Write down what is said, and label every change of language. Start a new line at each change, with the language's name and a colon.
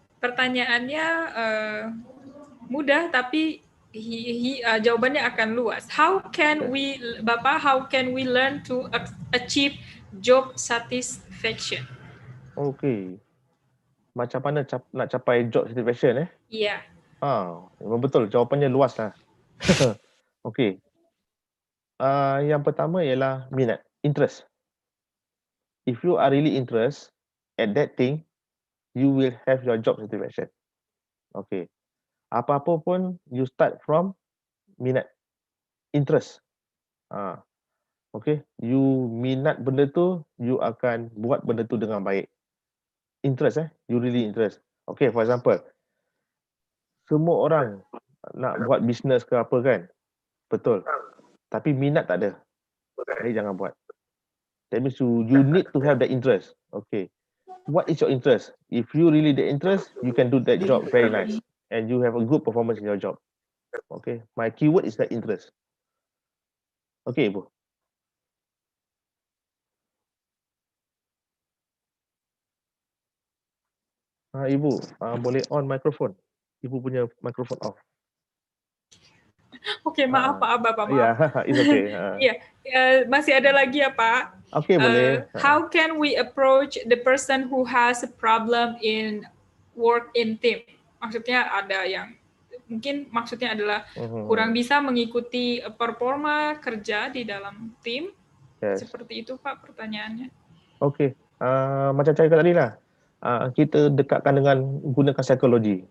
Malay: Pertanyaannya mudah, tapi jawabannya akan luas.
English: How can we learn to achieve job satisfaction?
Malay: Okey. Macam mana nak capai job satisfaction Iya. Memang betul, jawapannya luas lah. Okey. Yang pertama ialah minat, interest.
English: If you are really interested at that thing, you will have your job satisfaction. Okay.
Malay: Apa-apa pun
English: you start from minat, interest. Okay.
Malay: You minat benda tu, you akan buat benda tu dengan baik.
English: Interest you really interest.
Malay: Okay,
English: for example,
Malay: semua orang nak buat business ke apa kan? Betul. Tapi minat tak ada. Jadi jangan buat.
English: That means you need to have the interest. Okay. What is your interest? If you really the interest, you can do that job very nice. And you have a good performance in your job. Okay. My keyword is the interest.
Malay: Okay, Ibu. Ibu, boleh on microphone. Ibu punya microphone off.
Indonesian: Oke, maaf Pak, Bapak maaf.
English: Ya, it's okay.
Indonesian: Iya, masih ada lagi ya Pak.
Malay: Okay, boleh.
English: How can we approach the person who has a problem in work in team?
Indonesian: Maksudnya ada yang mungkin maksudnya adalah kurang bisa mengikuti performa kerja di dalam tim. Yes. Seperti itu Pak pertanyaannya.
Malay: Okay, macam saya kata tadi lah. Kita dekatkan dengan gunakan psikologi.